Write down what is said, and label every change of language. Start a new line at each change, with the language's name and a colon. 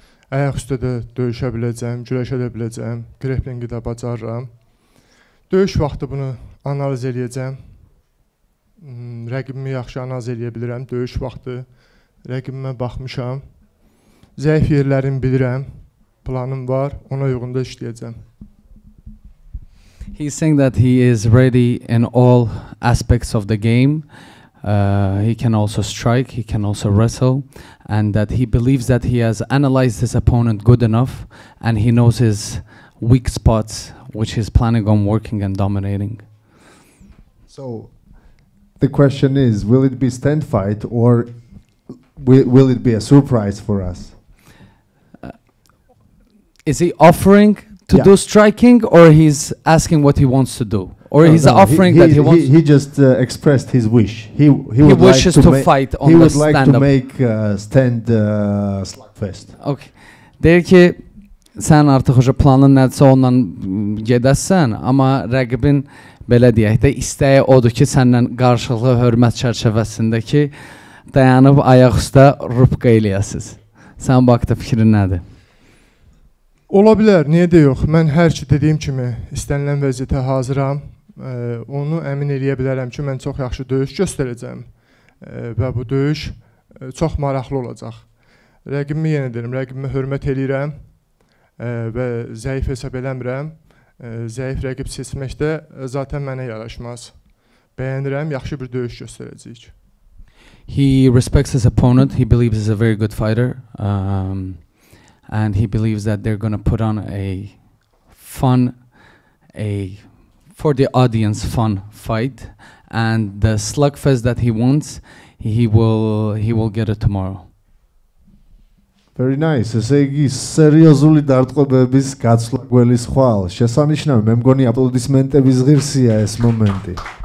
Azerbaijani: Ayaq üstə də döyüşə biləcəm, güləşə də biləcəm, grapplingi də bacarıram. Döyüş vaxtı bunu analiz eləyəcəm. Rəqibimi yaxşı analiz eləyə bilirəm. Döyüş vaxtı rəqibimə baxmışam. Zəif yerlərimi bilirəm. Planım var, ona uyğun da işləyəcəm.
English: He's saying that he is ready in all aspects of the game. He can also strike, he can also wrestle, and that he believes that he has analyzed his opponent good enough and he knows his weak spots, which he's planning on working and dominating. So the question is, will it be stand fight or will it be a surprise for us? Is he offering to do striking, or he's asking what he wants to do? Or he's offering that he wants... He just expressed his wish. He wishes to fight on the stand-up. He would like to make stand slugfest. Okay.
Azerbaijani: Deyir ki, sən artıq hoca planın nədirsə ondan gedəsən, amma rəqibin belə deyək də istəyi odur ki, səndən qarşılıqlı hörmət çərçivəsində ki, dayanıb ayaq üstə rupqa eləyəsiz. Sən bu haqda fikrin nədir? Ola bilər, niyə də yox. Mən hər ki dediyim kimi istənilən vəziyyətə hazıram. Onu əmin eləyə bilərəm ki, mən çox yaxşı döyüş göstərəcəm və bu döyüş çox maraqlı olacaq. Rəqibimi yenə deyirəm, rəqibimi hörmət eləyirəm və zəif hesab eləmirəm. Zəif rəqib seçməkdə zaten mənə yaraşmaz. Bəyənirəm, yaxşı bir döyüş göstərəcəyik.
English: He respects his opponent. He believes he's a very good fighter. And he believes that they're going to put on a fun, for the audience, fun fight. And the slugfest that he wants, he will get it tomorrow. Very nice.
Georgian: ესე იგი, სერიოზული დარტყმების გაცვლა გველის ხვალ. შესანიშნავი, მე მგონი აპლოდისმენტების ღირსია ეს მომენტი.